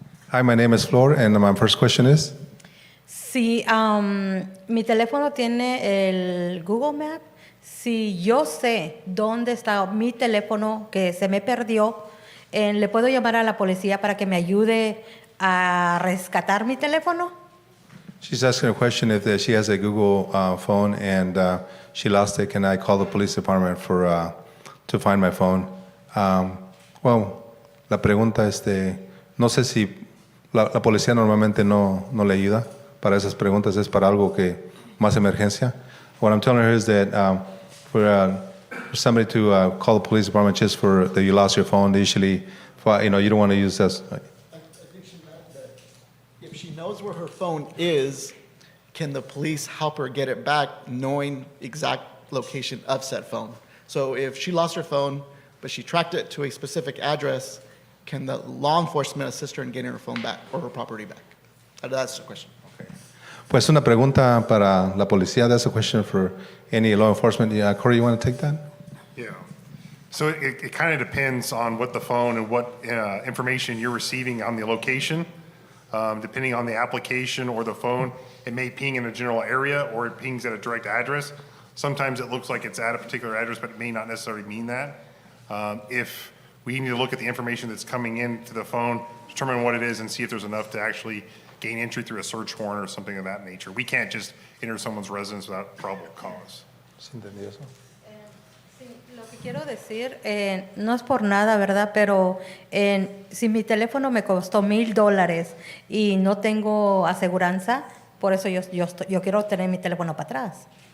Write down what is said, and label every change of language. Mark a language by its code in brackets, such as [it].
[en] Hi, my name is Flor, and my first question is? [es] Si mi teléfono tiene el Google Map, si yo sé dónde está mi teléfono que se me perdió, ¿le puedo llamar a la policía para que me ayude a rescatar mi teléfono? [en] She's asking a question if she has a Google phone and she lost it. Can I call the police department to find my phone? [es] Well, la pregunta no sé si la policía normalmente no le ayuda para esas preguntas, es para algo que más emergencia. [en] What I'm telling her is that for somebody to call the police department just for that you lost your phone, they usually, you don't want to use that. I think she meant that if she knows where her phone is, can the police help her get it back knowing exact location of said phone? So if she lost her phone, but she tracked it to a specific address, can the law enforcement assist her in getting her phone back or her property back? That's the question. Okay. [es] Pues una pregunta para la policía. [en] That's a question for any law enforcement. Yeah, Corey, you want to take that? Yeah. So it kind of depends on what the phone and what information you're receiving on the location. Depending on the application or the phone, it may ping in a general area or it pings at a direct address. Sometimes it looks like it's at a particular address, but it may not necessarily mean that. If we need to look at the information that's coming into the phone, determine what it is, and see if there's enough to actually gain entry through a search warrant or something of that nature. We can't just enter someone's residence without probable cause. [es] ¿Sí entendió eso? Sí, lo que quiero decir, no es por nada, ¿verdad? Pero si mi teléfono me costó $1,000 y no tengo aseguranza, por eso yo quiero tener mi teléfono para atrás.